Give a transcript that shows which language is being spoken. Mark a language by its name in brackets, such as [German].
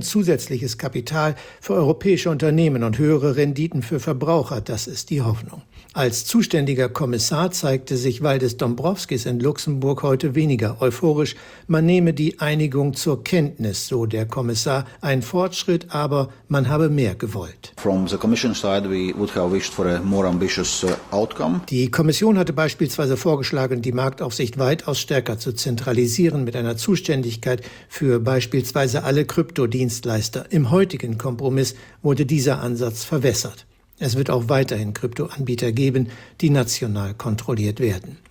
[German] Zusätzliches Kapital für europäische Unternehmen und höhere Renditen für Verbraucher, das ist die Hoffnung. Als zuständiger Kommissar zeigte sich Valdis Dombrovskis in Luxemburg heute weniger euphorisch. Man nehme die Einigung zur Kenntnis, so der Kommissar. Ein Fortschritt, aber man habe mehr gewollt. [English] From the commission side, we would have wished for a more ambitious outcome. [German] Die Kommission hatte beispielsweise vorgeschlagen, die Marktaufsicht weitaus stärker zu zentralisieren, mit einer Zuständigkeit für beispielsweise alle Kryptodienstleister. Im heutigen Kompromiss wurde dieser Ansatz verwässert. Es wird auch weiterhin Kryptoanbieter geben, die national kontrolliert werden.